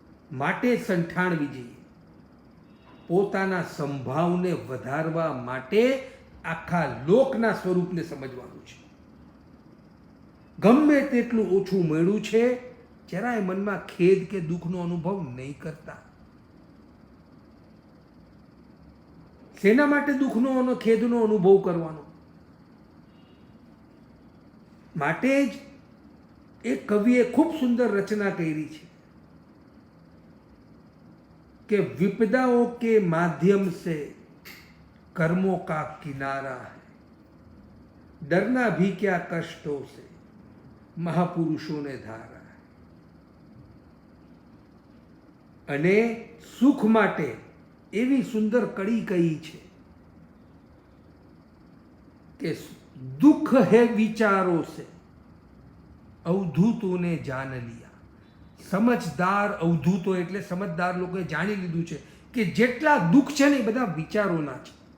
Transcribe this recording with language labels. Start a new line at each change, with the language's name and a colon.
Gujarati: માટે સંઠાણ વિજય પોતાના સંભાવને વધારવા માટે આખા લોકના સ્વરૂપને સમજવાનું છે. ગમે તેટલું ઓછું મળ્યું છે જરાય મનમાં ખેદ કે દુઃખનો અનુભવ નહીં કરતા. શેના માટે દુઃખનો અને ખેદનો અનુભવ કરવાનો? માટે જ એક કવિએ ખૂબ સુંદર રચના કરી છે
Hindi: कि विपदाओं के माध्यम से कर्मों का किनारा है, डरना भी क्या कष्टों से महापुरुषों ने धारा है.
Gujarati: અને સુખ માટે એવી સુંદર કડી કહી છે કે
Hindi: दुख है विचारों से अवधूतों ने जान लिया.
Gujarati: સમજદાર અવધૂતો એટલે સમજદાર લોકોએ જાણી લીધું છે કે જેટલા દુઃખ છે ને એ બધા વિચારોના છે.